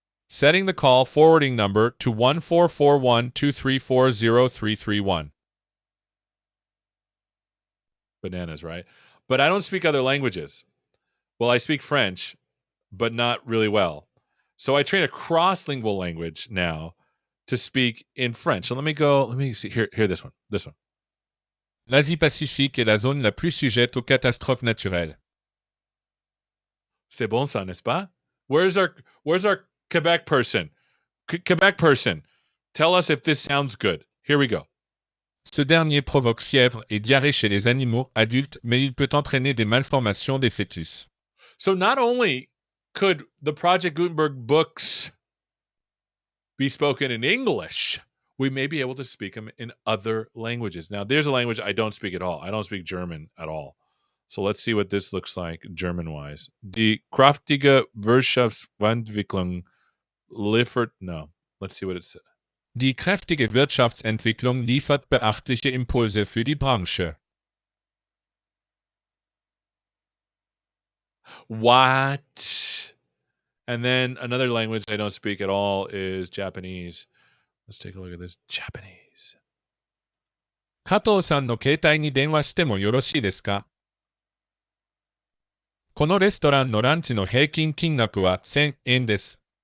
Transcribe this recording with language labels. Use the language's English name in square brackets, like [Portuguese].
[English] Setting the call forwarding number to 144123403331. Bananas, right? But I don't speak other languages. Well, I speak French, but not really well. So I train a cross-lingual language now to speak in French. So let me see. Hear this one. This one. [French] L'Asie-Pacifique est la zone la plus sujette aux catastrophes naturelles. C'est bon ça, n'est-ce pas? [English] Where's our Quebec person? Quebec person. Tell us if this sounds good. Here we go. Ce dernier provoque fièvre et diarrhée chez les animaux adultes, mais il peut entraîner des malformations des fœtus. So not only could the Project Gutenberg books be spoken in English, we may be able to speak them in other languages. Now, there's a language I don't speak at all. I don't speak German at all. So let's see what this looks like German-wise. [German] Die kraftige Wirtschaftsentwicklung liefert... [English] No, let's see what it says. [German] Die kräftige Wirtschaftsentwicklung liefert beachtliche Impulse für die Branche. [English] What? And then another language I don't speak at all is Japanese. Let's take a look at this. Japanese. [Japanese] 加藤さんの携帯に電話してもよろしいですか？このレストランのランチの平均金額は1000円です。